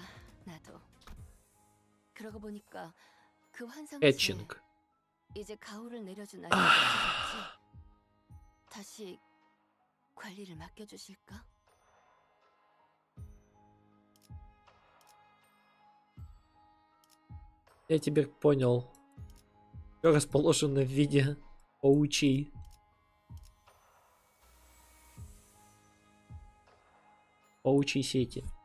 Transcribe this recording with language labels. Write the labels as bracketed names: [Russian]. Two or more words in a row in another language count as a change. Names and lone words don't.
[Korean] 나도. 그러고 보니까 그 환상체 Etching. 이제 가오를 내려준 아이가 없어졌지. 다시 관리를 맡겨주실까? [Russian] Я теперь понял. Все расположено в виде паучей. Паучьей сети.